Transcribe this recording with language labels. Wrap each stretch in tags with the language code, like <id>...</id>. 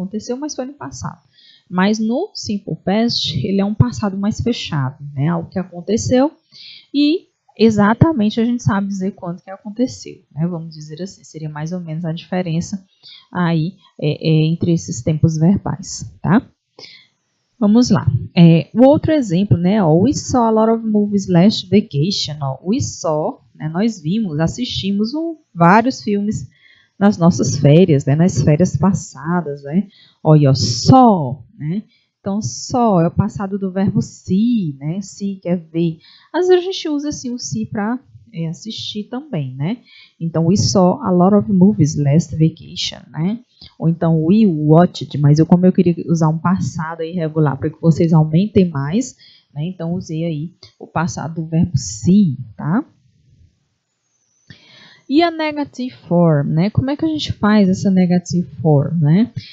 <pt>Aconteceu, mas foi no passado. Mas no simple past, ele é um passado mais fechado, né? Algo que aconteceu e exatamente a gente sabe dizer quando que aconteceu, né? Vamos dizer assim, seria mais ou menos a diferença aí entre esses tempos verbais, tá? Vamos lá. O outro exemplo, né?</pt> <en>Ó, we saw a lot of movies last vacation.</en> <pt>Ó,</pt> <en>we saw,</en> <pt>né, nós vimos, assistimos vários filmes nas nossas férias, né? Nas férias passadas, né? Olha, saw, né? Então, saw é o passado do verbo see, né? See quer ver. Às vezes a gente usa assim o see para assistir também, né?</pt> <en>Então, we saw a lot of movies last vacation, né?</en> <pt>Ou então,</pt> <en>we watched,</en> <pt>mas como eu queria usar um passado irregular para que vocês aumentem mais, né? Então, usei aí o passado do verbo see, tá? E a negative form, né? Como é que a gente faz essa negative form, né?</pt>